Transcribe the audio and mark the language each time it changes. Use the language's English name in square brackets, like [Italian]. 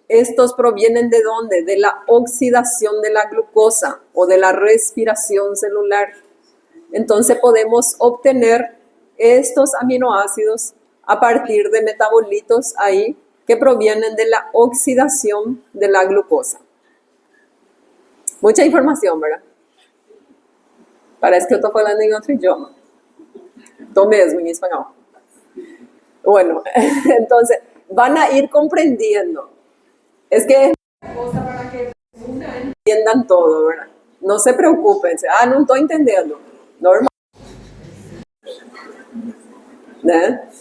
[Spanish] Estos provienen ¿de dónde? De la oxidación de la glucosa o de la respiración celular. Entonces podemos obtener estos aminoácidos a partir de metabolitos ahí que provienen de la oxidación de la glucosa. Mucha información, ¿verdad? [Portuguese] Parece que eu estou falando em outro idioma. Estou mesmo em espanhol. [Spanish] Bueno, entonces van a ir comprendiendo. Es que es una cosa para que entiendan todo, ¿verdad? No se preocupen. No estoy entendiendo. Normal. ¿Eh?